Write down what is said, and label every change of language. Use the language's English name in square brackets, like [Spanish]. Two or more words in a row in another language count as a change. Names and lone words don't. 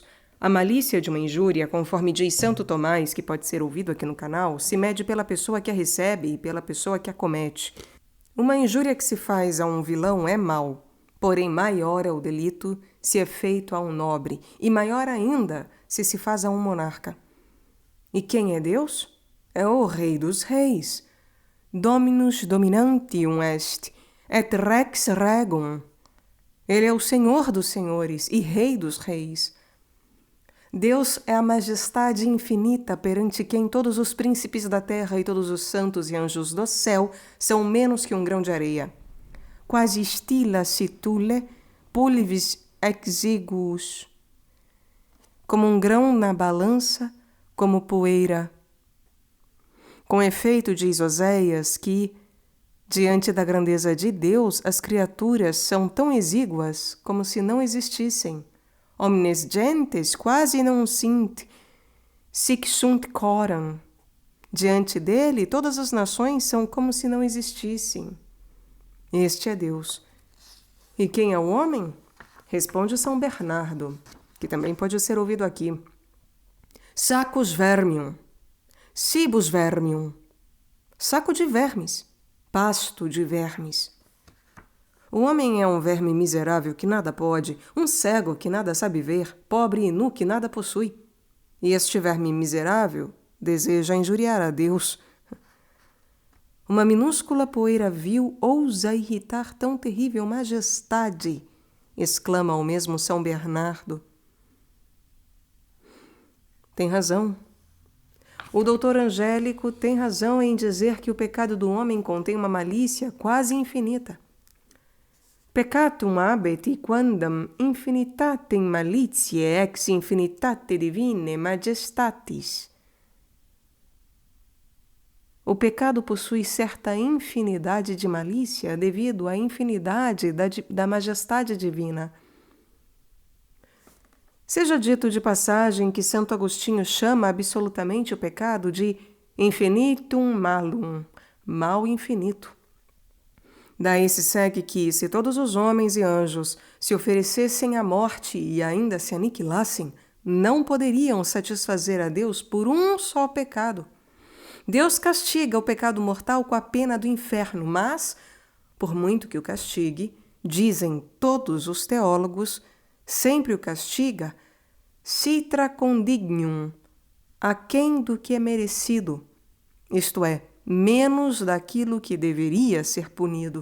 [Portuguese] A malícia de uma injúria, conforme diz Santo Tomás, que pode ser ouvido aqui no canal, se mede pela pessoa que a recebe e pela pessoa que a comete. Uma injúria que se faz a um vilão é mal. Porém, maior é o delito se é feito a um nobre, e maior ainda se se faz a um monarca. E quem é Deus? É o Rei dos Reis. [Latin] Dominus dominantium est, et rex regum. [Portuguese] Ele é o Senhor dos senhores e Rei dos reis. Deus é a majestade infinita perante quem todos os príncipes da terra e todos os santos e anjos do céu são menos que um grão de areia. [Latin] Quasi stilla situle pulvis exiguus. [Portuguese] Como um grão na balança, como poeira. Com efeito, diz Oséias que, diante da grandeza de Deus, as criaturas são tão exíguas como se não existissem. [Latin] omnes gentes quasi non sint, sic sunt coram. [Portuguese] Diante dele, todas as nações são como se não existissem. Este é Deus. E quem é o homem? Responde São Bernardo, que também pode ser ouvido aqui. [Latin] Sacus vermium, cibus vermium, [Portuguese] saco de vermes, pasto de vermes. O homem é um verme miserável que nada pode, um cego que nada sabe ver, pobre e nu que nada possui. E este verme miserável deseja injuriar a Deus. Uma minúscula poeira vil ousa irritar tão terrível majestade, exclama ao mesmo São Bernardo. Tem razão. O doutor Angélico tem razão em dizer que o pecado do homem contém uma malícia quase infinita. [Latin] Peccatum habet quandam infinitatem malitiae ex infinitate divinae majestatis. [Portuguese] O pecado possui certa infinidade de malícia devido à infinidade da majestade divina. Seja dito de passagem que Santo Agostinho chama absolutamente o pecado de [Latin] infinitum malum, [Portuguese] mal infinito. Daí se segue que, se todos os homens e anjos se oferecessem à morte e ainda se aniquilassem, não poderiam satisfazer a Deus por um só pecado. Deus castiga o pecado mortal com a pena do inferno, mas, por muito que o castigue, dizem todos os teólogos, sempre o castiga [Latin] citra condignum, [Portuguese] aquém do que é merecido, isto é, menos daquilo que deveria ser punido.